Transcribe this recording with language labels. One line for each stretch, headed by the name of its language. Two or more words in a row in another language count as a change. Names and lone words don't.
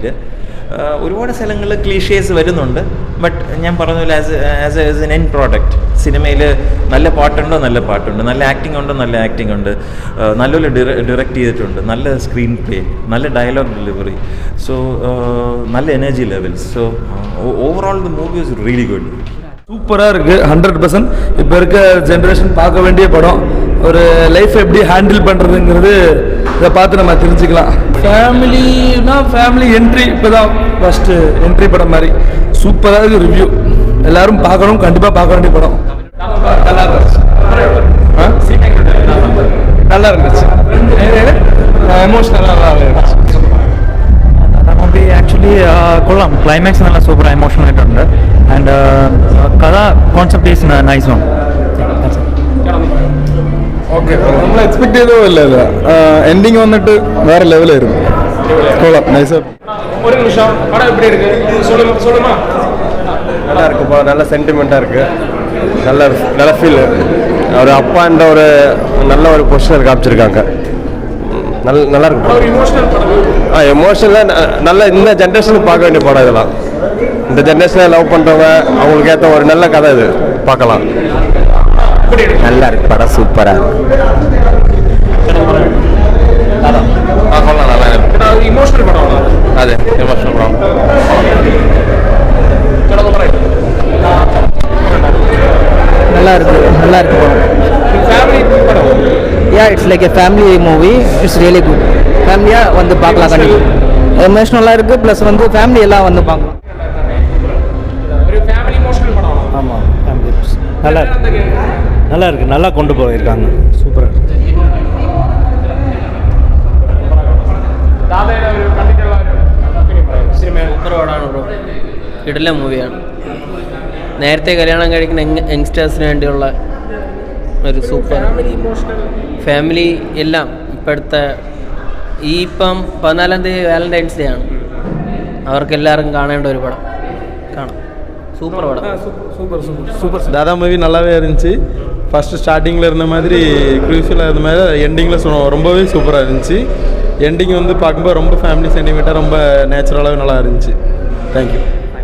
Malayalam: ഒരുപാട് സ്ഥലങ്ങളിൽ ക്ലീഷേസ് വരുന്നുണ്ട്. ബട്ട് ഞാൻ പറഞ്ഞ പോലെ
English: as an end product
Malayalam: സിനിമയിൽ നല്ല പാട്ടുണ്ട്, നല്ല ആക്ടിംഗ് ഉണ്ട്, നല്ല ആക്ടിംഗ് ഉണ്ട്, നല്ലപോലെ ഡയറക്റ്റ് ചെയ്തിട്ടുണ്ട്, നല്ല
English: screen play,
Malayalam: നല്ല
English: dialogue delivery,
Malayalam: സോ നല്ല
English: energy levels. So overall the movie is really good.
Tamil: சூப்பராக இருக்குது. 100% இப்போ இருக்க ஜென்ரேஷன் பார்க்க வேண்டிய படம். ஒரு லைஃப் எப்படி ஹேண்டில் பண்ணுறதுங்கிறது இதை பார்த்து நம்ம தெரிஞ்சுக்கலாம்.
English: family entry
Tamil: இப்போ தான்
English: first entry
Tamil: படம் மாதிரி சூப்பராக இருக்குது. ரிவ்யூ எல்லோரும் பார்க்கணும், கண்டிப்பாக பார்க்க வேண்டிய படம். நல்லா இருந்துச்சு, எமோஷ்னலாக இருந்துச்சு.
English: movie actually
Malayalam: കൊള്ളാം. ക്ലൈമാക്സ് നല്ല
English: super emotional
Malayalam: ആയിട്ടുണ്ട്.
English: ആൻഡ് കഥ concept is nice one.
Malayalam: ഓക്കെ, നമ്മൾ എക്സ്പെക്ട് ചെയ്തതല്ല. എൻഡിങ് വന്നിട്ട് വേറെ ലെവലായിരുന്നു. കൊള്ളാം, നൈസ്.
Tamil: ஒரு நிமிஷம் படம் எப்படி இருக்கு சொல்லுமா? நல்லா இருக்குப்பா, நல்ல சென்டிமெண்ட்டாக இருக்குது, நல்ல ஃபீல். ஒரு அப்பான்ற ஒரு நல்ல ஒரு பொசிஷன் காமிச்சிருக்காங்க. நல்லா இருக்கு. எமோஷனலாக நல்ல இந்த ஜென்ரேஷனுக்கு பார்க்க வேண்டிய படம் இதெல்லாம். இந்த ஜென்ரேஷனில் லவ் பண்ணுறவங்க அவங்களுக்கு ஏற்ற ஒரு நல்ல கதை இது, பார்க்கலாம். நல்லா இருக்கு படம், சூப்பராக இருக்கு. சொல்லலாம், நல்லா இருக்கு. இமோஷனல் படம், அது எமோஷனல் படம். நல்லா இருக்கு படம்.
English: It's like a family movie. It's really good.
Tamil: ஃபேமிலியாக வந்து பார்க்கலாம். கண்டிப்பாக எமோஷ்னலாக இருக்குது. ப்ளஸ் வந்து ஃபேமிலி எல்லாம் வந்து பார்க்கலாம். ஆமாம், ஃபேமிலி நல்லா இருக்குது. நல்லா கொண்டு போயிருக்காங்க. சூப்பராக இருக்குது.
Malayalam: സൂപ്പറാണ് ബ്രോ. കിടിലൻ മൂവിയാണ്. നേരത്തെ കല്യാണം കഴിക്കുന്ന യങ്സ്റ്റേഴ്സിന് വേണ്ടിയുള്ള ഒരു
English: super family
Malayalam: എല്ലാം. ഇപ്പോഴത്തെ ഇപ്പം 14-ാം തീയതി വാലന്റൈൻസ് ഡേ ആണ്. അവർക്കെല്ലാവർക്കും കാണേണ്ട ഒരു പടം. കാണാം,
Tamil: சூப்பர் படம். சூப்பர். தாதா மூவி நல்லாவே இருந்துச்சு. ஃபஸ்ட்டு ஸ்டார்டிங்கில் இருந்த மாதிரி க்ரூஷியலாக இருந்த மாதிரி எண்டிங்கில் ரொம்பவே சூப்பராக இருந்துச்சு. எண்டிங் வந்து பார்க்கும்போது ரொம்ப ஃபேமிலி சென்டிமெண்ட்டாக ரொம்ப நேச்சுரலாகவே நல்லா இருந்துச்சு.
English: Thank you.